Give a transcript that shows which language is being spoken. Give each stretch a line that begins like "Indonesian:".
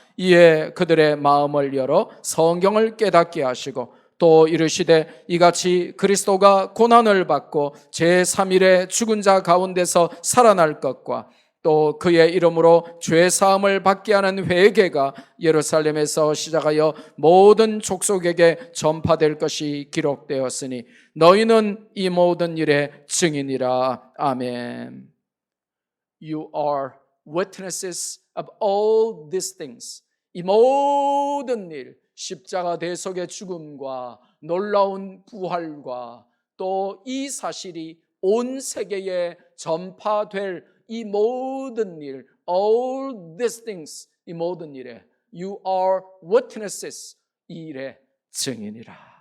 Korean: 이에 그들의 마음을 열어 성경을 깨닫게 하시고 또 이르시되 이같이 그리스도가 고난을 받고 제3일에 죽은 자 가운데서 살아날 것과 또 그의 이름으로 죄 사함을 받게 하는 회개가 예루살렘에서 시작하여 모든 족속에게 전파될 것이 기록되었으니 너희는 이 모든 일의 증인이라. 아멘.
English: You are witnesses of all these things.
Korean: 이 모든 일, 십자가 대속의 죽음과 놀라운 부활과 또 이 사실이 온 세계에 전파될 이 모든 일,
English: all these things,
Korean: 이 모든 일에
English: you are witnesses,
Korean: 이 일의 증인이라.